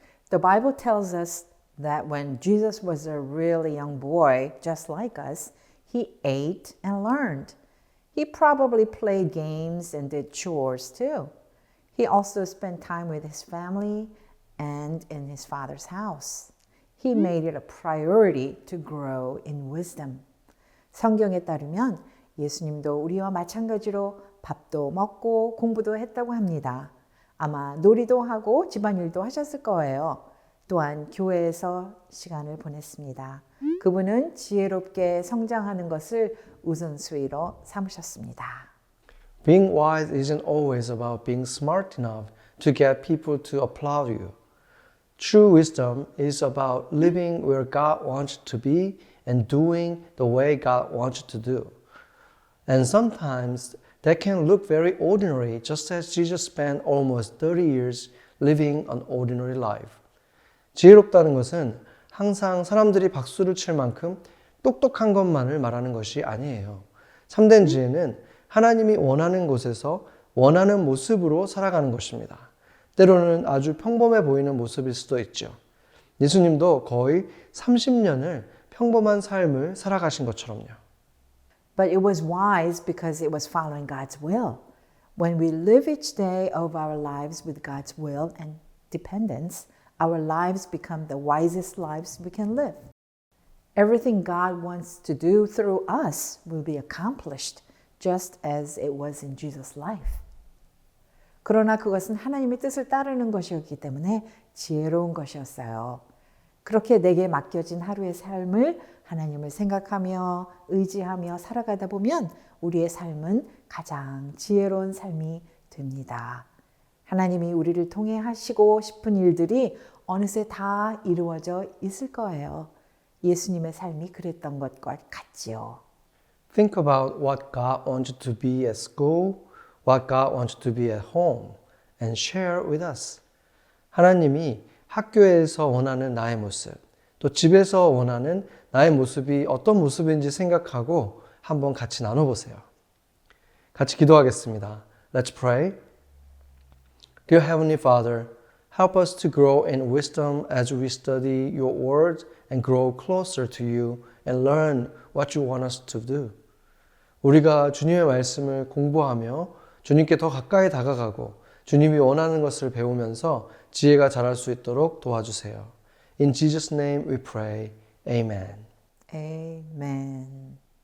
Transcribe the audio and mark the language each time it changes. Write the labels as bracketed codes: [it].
[en] The Bible tells us that when Jesus was a really young boy, just like us, he ate and learned. He probably played games and did chores too. He also spent time with his family and in his father's house. He made it a priority to grow in wisdom. [ko] 성경에 따르면 예수님도 우리와 마찬가지로 밥도 먹고 공부도 했다고 합니다. 아마 놀이도 하고 집안일도 하셨을 거예요. 또한 교회에서 시간을 보냈습니다. 그분은 지혜롭게 성장하는 것을 우선순위로 삼으셨습니다. [en] Being wise isn't always about being smart enough to get people to applaud you. True wisdom is about living where God wants you to be and doing the way God wants you to do. And sometimes that can look very ordinary, just as Jesus spent almost 30 years living an ordinary life. [ko] 지혜롭다는 것은 항상 사람들이 박수를 칠 만큼 똑똑한 것만을 말하는 것이 아니에요. 참된 지혜는 하나님이 원하는 곳에서 원하는 모습으로 살아가는 것입니다. 때로는 아주 평범해 보이는 모습일 수도 있죠. 예수님도 거의 30년을 평범한 삶을 살아가신 것처럼요. [en] But it was wise because it was following God's will. When we live each day of our lives with God's will and dependence, our lives become the wisest lives we can live. Everything God wants to do through us will be accomplished just as it was in Jesus' life. [ko] 그러나 그것은 하나님의 뜻을 따르는 것이었기 때문에 지혜로운 것이었어요. 그렇게 내게 맡겨진 하루의 삶을 하나님을 생각하며 의지하며 살아가다 보면 우리의 삶은 가장 지혜로운 삶이 됩니다. 하나님이 우리를 통해 하시고 싶은 일들이 어느새 다 이루어져 있을 거예요. 예수님의 삶이 그랬던 것과 같지요. [en] Think about what God wants you to be at school, what God wants you to be at home, and share with us. [ko] 하나님이 학교에서 원하는 나의 모습, 또 집에서 원하는 나의 모습이 어떤 모습인지 생각하고 한번 같이 나눠보세요. 같이 기도하겠습니다. [en] Let's pray. Dear Heavenly Father, help us to grow in wisdom as we study your word and grow closer to you and learn what you want us to do. [ko] 우리가 주님의 말씀을 공부하며 주님께 더 가까이 다가가고 주님이 원하는 것을 배우면서 지혜가 자랄 수 있도록 도와주세요. [en] In Jesus' name we pray. Amen. Amen.